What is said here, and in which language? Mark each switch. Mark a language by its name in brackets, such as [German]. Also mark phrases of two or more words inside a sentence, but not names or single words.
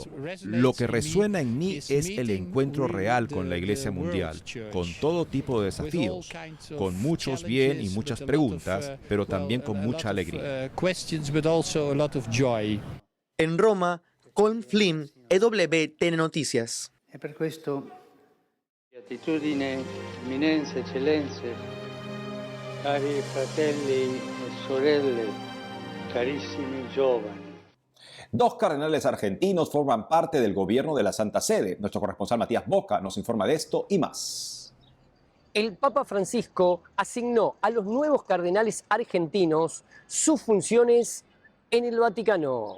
[Spanish] Lo que resuena en mí es el encuentro real con la Iglesia mundial, con todo tipo de desafíos, con muchos bien y muchas preguntas, pero también con mucha alegría. En Roma, Colm Flynn, EWTN Noticias. [Italian] E per questo, beatitudine, eminenze, eccellenze, cari fratelli e sorelle, carissimi giovani. [Spanish] Dos cardenales argentinos forman parte del gobierno de la Santa Sede. Nuestro corresponsal Matías Boca nos informa de esto y más. El Papa Francisco asignó a los nuevos cardenales argentinos sus funciones en el Vaticano.